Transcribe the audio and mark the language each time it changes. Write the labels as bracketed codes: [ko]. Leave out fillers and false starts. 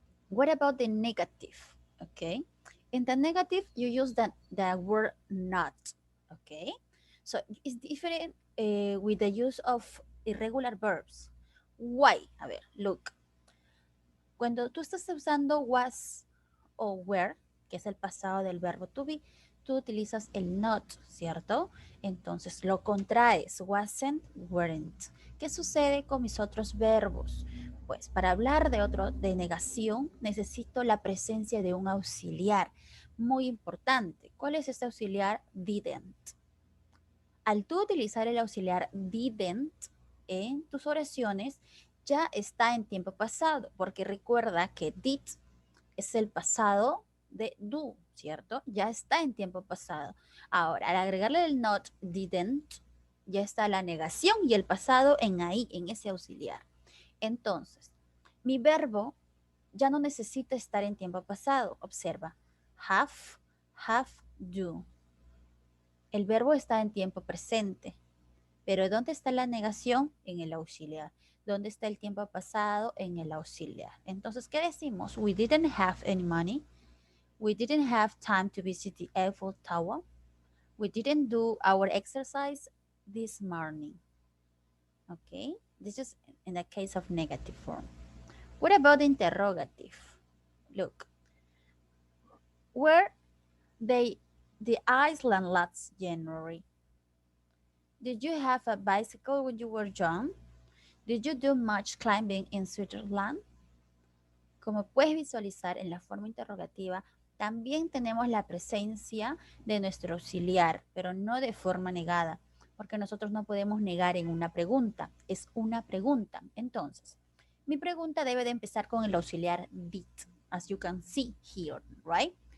[en] What about the negative? Okay. In the negative, you use the word not. Okay. So it's different with the use of irregular verbs. Why? [es] A ver, [en] look. [es] Cuando tú estás usando was o were, que es el pasado del verbo to be, tú utilizas el not, ¿cierto? Entonces lo contraes, wasn't, weren't. ¿Qué sucede con mis otros verbos? Pues para hablar de negación necesito la presencia de un auxiliar muy importante. ¿Cuál es este auxiliar? Didn't. Al tú utilizar el auxiliar didn't en tus oraciones, ya está en tiempo pasado, porque recuerda que did es el pasado de do, ¿cierto? Ya está en tiempo pasado. Ahora, al agregarle el not, didn't, ya está la negación y el pasado en ahí, en ese auxiliar. Entonces, mi verbo ya no necesita estar en tiempo pasado. Observa, have, do. El verbo está en tiempo presente. Pero ¿dónde está la negación? En el auxiliar. ¿Dónde está el tiempo pasado? En el auxiliar. Entonces, ¿qué decimos? [en] We didn't have any money. We didn't have time to visit the Eiffel Tower. We didn't do our exercise this morning. Okay? This is in the case of negative form. What about the interrogative? Look. Were they the Iceland last January? Did you have a bicycle when you were young? Did you do much climbing in Switzerland? [es] Como puedes visualizar en la forma interrogativa, también tenemos la presencia de nuestro auxiliar, pero no de forma negada, porque nosotros no podemos negar en una pregunta, es una pregunta. Entonces, mi pregunta debe de empezar con el auxiliar did, [en] as you can see here, right?